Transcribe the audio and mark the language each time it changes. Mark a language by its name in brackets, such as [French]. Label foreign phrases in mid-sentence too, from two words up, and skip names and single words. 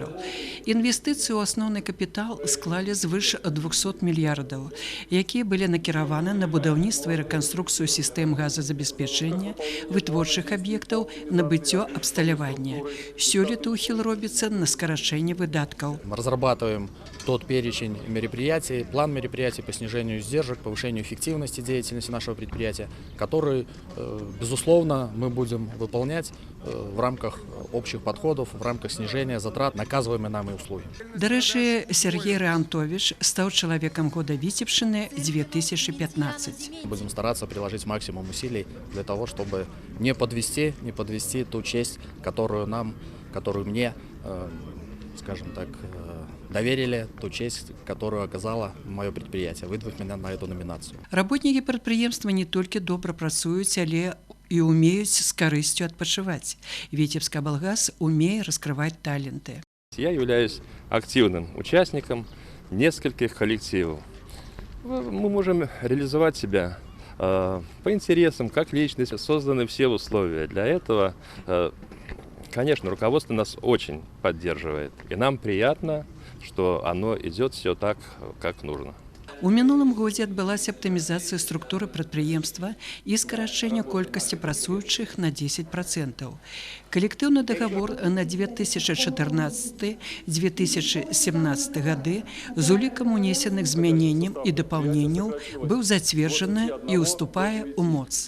[Belarusian] Інвестыцыі ў асноўны капітал склалі звыш 200 мільярдаў, якія былі накіраваны на будаўніцтва і рэканструкцыю сістэм газазабеспячэння, вытворчых аб'ектаў, набыццё абсталявання. Сёлета ўхіл робіцца на скарачэнне выдаткаў. [Russian] Мы разрабатываем тот перечень мероприятий, план мероприятий по снижению издержек, повышению эффективности деятельности нашего предприятия, который, безусловно, мы будем выполнять в рамках общих подходов, в рамках снижения затрат на оказываемые нами услуги. [Belarusian] Дарэчы, Сергей Рэантович стаў чалавекам года Віцебшчыны 2015. [Russian] Будем стараться приложить максимум усилий для того, чтобы не подвести ту честь, которую мне, скажем так, доверили, ту честь, которую оказало мое предприятие, выдвинув меня на эту номинацию. [Belarusian] Работнікі прадпрыемства не толькі добра працуюць, але і умеюць з карысцю адпачываць. Витебскоблгаз умее раскрывать таленты. [Russian] Я являюсь активным участником нескольких коллективов. Мы можем реализовать себя по интересам, как личность. Созданы все условия для этого. Конечно, руководство нас очень поддерживает. И нам приятно, что оно идет все так, как нужно. [Belarusian] У мінулым годзе адбылася аптымізацыя структуры прадпрыемства і скарачэнне колькасці працуючых на 10%. Калектыўны дагавор на 2014-2017 гады з улікам унесеных змяненняў і дапаўненняў быў зацверджаны і ўступае ў моц.